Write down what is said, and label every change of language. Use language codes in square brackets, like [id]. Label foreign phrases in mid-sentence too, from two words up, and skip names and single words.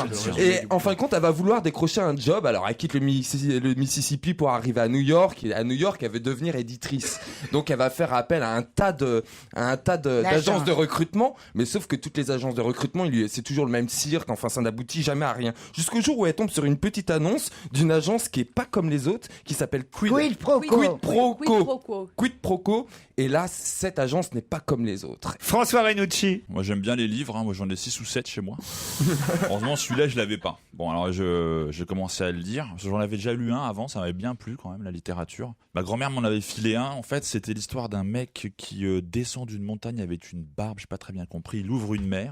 [fr] Et en fin de compte, elle va vouloir décrocher un job. Alors, elle quitte le Mississippi pour arriver à New York. Et à New York, elle veut devenir éditrice. Donc, elle va faire appel à un tas d'agences de recrutement. Mais sauf que toutes les agences de recrutement, c'est toujours le même cirque. Enfin, ça n'aboutit jamais à rien. Jusqu'au jour où elle tombe sur une petite annonce d'une agence qui est pas comme les autres, qui s'appelle Quid pro quo. Quid pro Quid quo. pro quo. Quid pro quo. Et là, cette agence n'est pas comme les autres. François Renucci. Moi j'aime bien les livres, moi j'en ai 6 ou 7 chez moi. Heureusement celui-là je l'avais pas. Bon alors j'ai commencé à le lire, parce que j'en avais déjà lu un avant, ça m'avait bien plu quand même la littérature. Ma grand-mère m'en avait filé un, en fait c'était l'histoire d'un mec qui descend d'une montagne avec une barbe, j'ai pas très bien compris, il ouvre une mer.